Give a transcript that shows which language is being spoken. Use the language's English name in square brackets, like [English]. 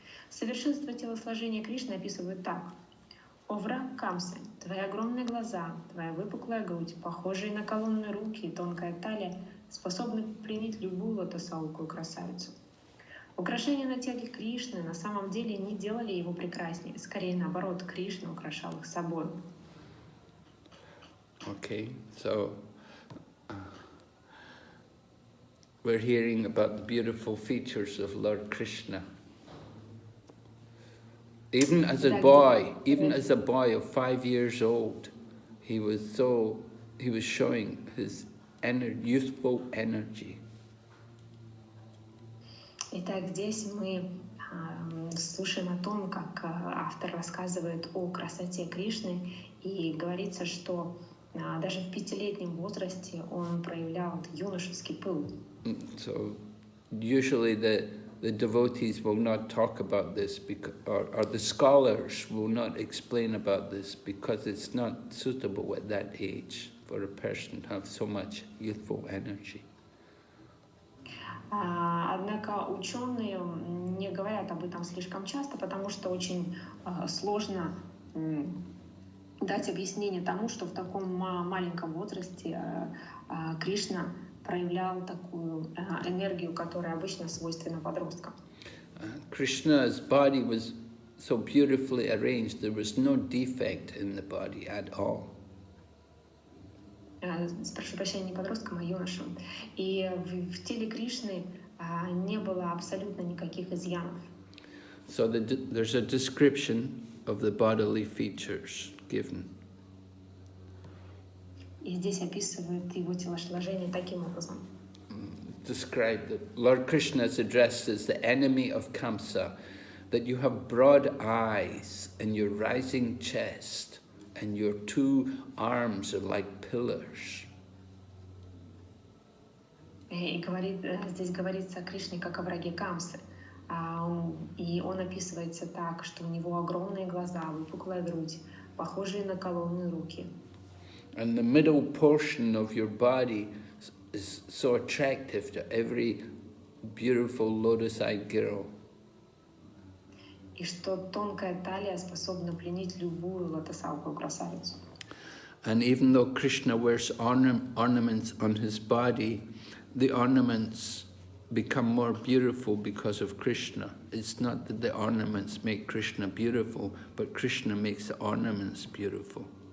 [Russian] Совершенство телосложения Кришны описывают так. «О враг Камсы, твои огромные глаза, твоя выпуклая грудь, похожие на колонны руки и тонкая талия, способны пленить любую лотосаукую красавицу». Украшения на теле Кришны на самом деле не делали его прекраснее. Скорее наоборот, Кришна украшал их собой. [English] Okay, so we're hearing about the beautiful features of Lord Krishna. Even as a boy of 5 years old, he was showing his youthful energy. [Russian] Итак, здесь мы слушаем о том, как автор рассказывает о красоте Кришны, и говорится, что даже в 5-летнем возрасте он проявлял юношеский пыл. [English] So usually the devotees will not talk about this, or the scholars will not explain about this, because it's not suitable at that age for a person to have so much youthful energy. [Russian] Однако ученые не говорят об этом слишком часто, потому что очень сложно дать объяснение тому, что в таком маленьком возрасте Кришна проявлял такую энергию, которая обычно свойственна подросткам. [English] Krishna's body was so beautifully arranged, there was no defect in the body at all. [Russian] Прошу прощения, не подросткам, а юношам. И в теле Кришны не было абсолютно никаких изъянов. [English] So there's a description of the bodily features given. [Russian] И здесь описывают его телосложение таким образом. [English] Described that Lord Krishna is addressed as the enemy of Kamsa, that you have broad eyes and your rising chest, and your 2 arms are like pillars. [Russian] И здесь говорится о Кришне как о враге Камсы. И он описывается так, что у него огромные глаза, выпуклая грудь, похожие на колонны руки. [English] And the middle portion of your body is so attractive to every beautiful lotus-eyed girl. [Russian] И что тонкая талия способна пленить любую лотосаукую красавицу. [English] And even though Krishna wears ornaments on his body, the ornaments become more beautiful because of Krishna. It's not that the ornaments make Krishna beautiful, but Krishna makes the ornaments beautiful.